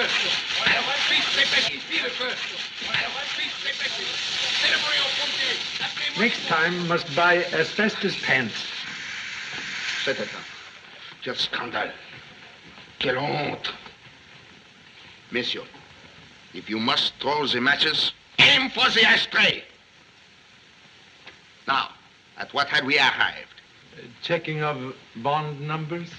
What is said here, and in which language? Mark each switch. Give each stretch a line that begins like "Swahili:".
French: Vite, dépêchez, ici le feu! Vite, dépêchez! C'est le bruit au pompier!
English: Next time must buy asbestos pants.
French: C'est éteint. Quel scandale! Quelle honte. Messieurs,
English: if you must throw the matches, aim for the ashtray. Now, at what had we arrived? Checking of bond numbers?